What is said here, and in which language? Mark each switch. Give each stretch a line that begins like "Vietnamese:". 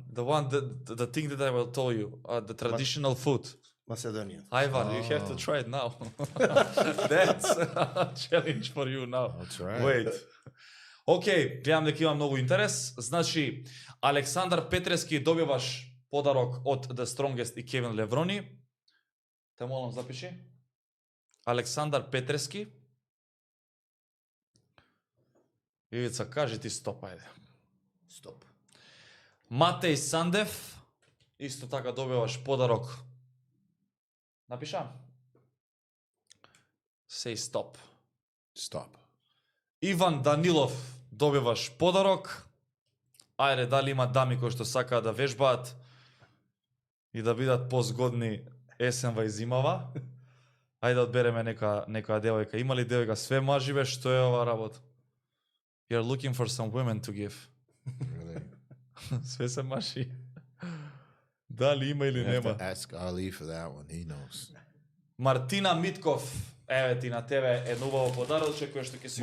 English: The one, the thing that I will tell you, the traditional food. Macedonian. Ivar, you have to try it now. That's a challenge for you now. That's right. Wait.
Macedonian: Океј, гледам дека има многу интерес. Значи, Александар Петрески добиваш подарок од The Strongest и Кевин Леврони. Те молам запиши. Александар Петрески. Ивица, кажи ти стоп, ајде. Стоп. Матеј Сандев. Исто така добиваш подарок. Напишам.
English: Say stop. Stop.
Macedonian: Иван Данилов. Добиваш подарок. Ајде, дали има дами кои што сакаат да вежбаат и да бидат позгодни есенва и зимава. Ајде да одбереме некоја девојка. Има ли девојка? Све мажи бе, што е ова работа?
English: You're looking for some women to give. Really?
Macedonian: Све се мажи. Дали има или нема?
English: You have to ask Ali for that one. He knows.
Macedonian: Мартина Митков. Еве ти на тебе е убаво подароче кој што ќе си